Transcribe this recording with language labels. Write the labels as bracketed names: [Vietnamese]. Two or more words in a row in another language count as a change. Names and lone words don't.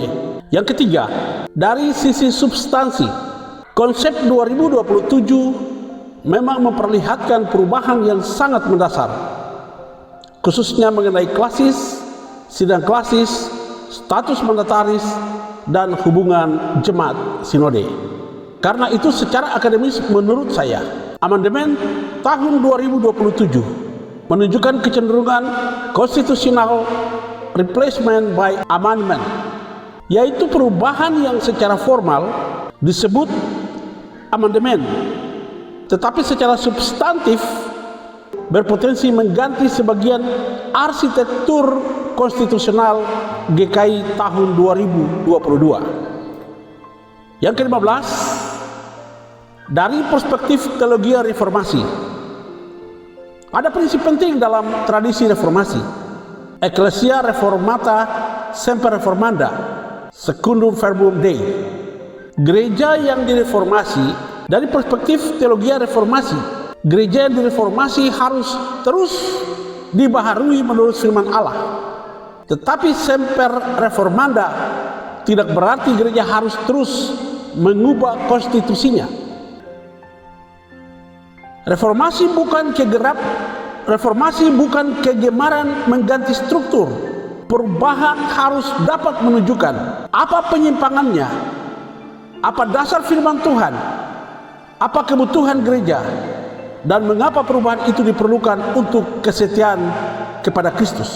[Indonesian] Yang ketiga, dari sisi substansi, konsep 2027 memang memperlihatkan perubahan yang sangat mendasar, khususnya mengenai klasis, sidang klasis, status mandataris, dan hubungan jemaat sinode. Karena itu secara akademis menurut saya, amandemen tahun 2027 menunjukkan kecenderungan konstitusional [English] replacement by amendment, [Indonesian] yaitu perubahan yang secara formal disebut amandemen, tetapi secara substantif berpotensi mengganti sebagian arsitektur konstitusional GKI tahun 2022. Yang ke-15, dari perspektif teologi reformasi, ada prinsip penting dalam tradisi reformasi. [Latin] Ecclesia reformata semper reformanda, secundum verbum Dei. [Indonesian] Gereja yang direformasi, dari perspektif teologi reformasi, gereja yang direformasi harus terus dibaharui menurut firman Allah. Tetapi [Latin] semper reformanda [Indonesian] tidak berarti gereja harus terus mengubah konstitusinya. Reformasi bukan kegemaran mengganti struktur. Perubahan harus dapat menunjukkan apa penyimpangannya, apa dasar firman Tuhan, apa kebutuhan gereja, dan mengapa perubahan itu diperlukan untuk kesetiaan kepada Kristus.